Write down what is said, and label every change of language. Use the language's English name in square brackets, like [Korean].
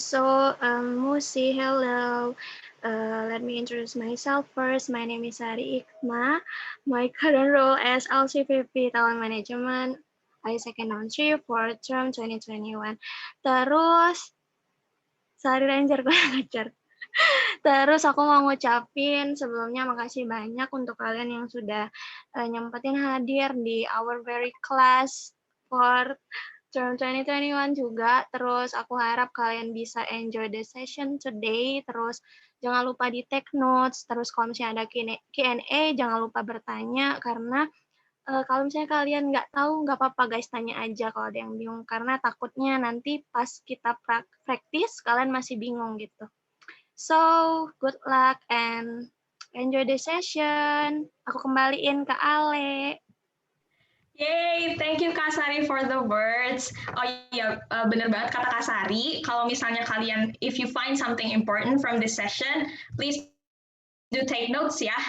[English] So, Musi, hello. Let me introduce myself first. My name is Sari Hikmah. My current role as LCVP Talent Management ISEC Unsri for term 2021. [Indonesian] Terus, Sari Ranger ngajar. Terus aku mau ngucapin sebelumnya makasih banyak untuk kalian yang sudah nyempetin hadir di [English] our very class for term 2021 [Indonesian] juga. Terus aku harap kalian bisa [English] enjoy the session today. [Indonesian] Terus jangan lupa di take notes. Terus kalau misalnya ada Q&A jangan lupa bertanya karena kalau misalnya kalian nggak tahu nggak apa-apa guys, tanya aja kalau ada yang bingung karena takutnya nanti pas kita praktis kalian masih bingung gitu. [English] So good luck and enjoy the session. [Indonesian] Aku kembaliin ke Ale. [English] Yay, thank you Kak Sari for the words. [Indonesian] Oh iya, bener banget kata Kak Sari. Kalau misalnya kalian, [English] if you find something important from this session, please do take notes ya.